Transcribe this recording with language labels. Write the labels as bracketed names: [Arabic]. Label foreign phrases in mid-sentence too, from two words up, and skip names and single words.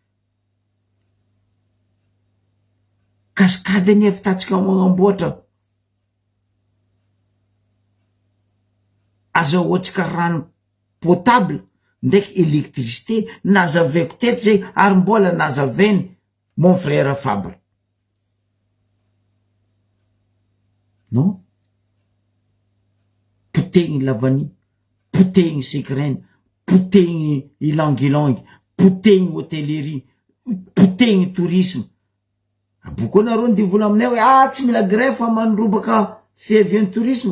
[Malagasy] Kaskady any evitatsika magnamboatra. Azahoatsika rano potable ndraiky électricité. Nazavaiko teto zay ary mbola nazavainy [French] mon frère [Malagasy] Fabre. Non? Potegny Lavany, potegny Sekreny, potegny Ilangilangy, potegny hôtellerie, potegny tourisme. Aboko nareo ndi vola aminay hoe tsy mila grève fa mandrobaka fiavian'ny tourisme.